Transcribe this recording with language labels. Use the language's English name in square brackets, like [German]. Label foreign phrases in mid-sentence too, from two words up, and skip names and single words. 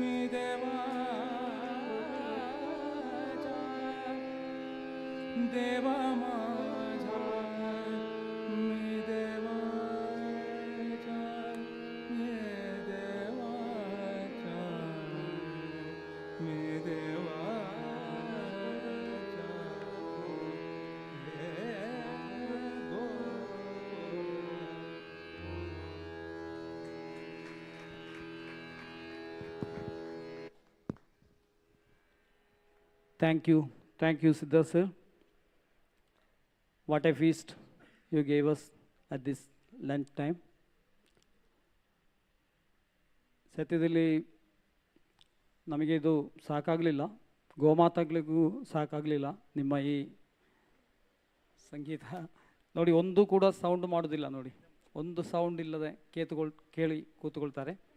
[Marathi] देवा माझा मी देवाचा मी देवाचा मी देवाचा हे गो. [English] Thank you, Siddharth sir. What a feast you gave us at this lunch time. [Kannada] ಸತ್ಯದಲ್ಲಿ ನಮಗೆ ಇದು ಸಾಕಾಗಲಿಲ್ಲ, ಗೋಮಾತಾಗಳಿಗೂ ಸಾಕಾಗಲಿಲ್ಲ. ನಿಮ್ಮ ಈ ಸಂಗೀತ ನೋಡಿ, ಒಂದು ಕೂಡ ಸೌಂಡ್ ಮಾಡೋದಿಲ್ಲ ನೋಡಿ, ಒಂದು ಸೌಂಡ್ ಇಲ್ಲದೆ ಕೇಳಿ ಕೂತ್ಕೊಳ್ತಾರೆ.